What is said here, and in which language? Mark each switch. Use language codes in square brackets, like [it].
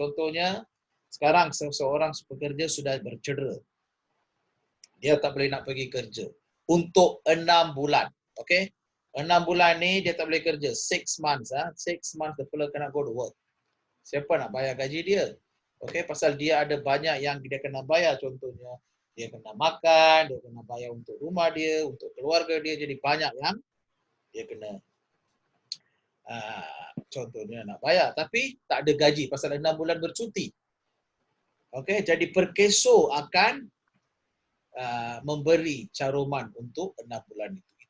[ms] Contohnya, sekarang seseorang pekerja sudah bercedera. Dia tak boleh nak pergi kerja untuk 6 bulan. Okey? 6 bulan ni dia tak boleh kerja. [en] 6 months. 6 months the fellow cannot go to work. [ms] Siapa nak bayar gaji dia? Okey, pasal dia ada banyak yang dia kena bayar. Contohnya, dia kena makan, dia kena bayar untuk rumah dia, untuk keluarga dia. Jadi banyak yang dia kena contohnya nak bayar. Tapi tak ada gaji pasal 6 bulan bercuti. Okey, jadi per keso akan memberi caruman untuk 6 bulan itu.